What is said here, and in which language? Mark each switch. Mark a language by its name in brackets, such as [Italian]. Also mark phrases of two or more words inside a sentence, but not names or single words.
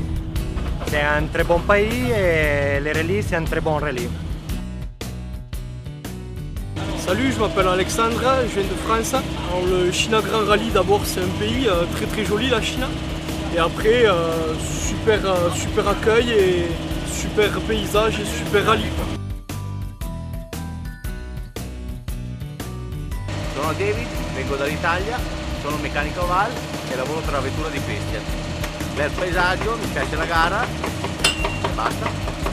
[French] C'est un très bon pays et le rallye, c'est un très bon rallye. Salut, je m'appelle Alexandre, je viens de France. Alors, le China Grand Rallye, d'abord, c'est un pays très très joli, la Chine. Et après, super accueil et super paysage et super rallye. [Italian] Sono David, vengo dall'Italia, sono un meccanico Aval e lavoro per la vettura di Christian. Bel paesaggio, mi piace la gara e basta.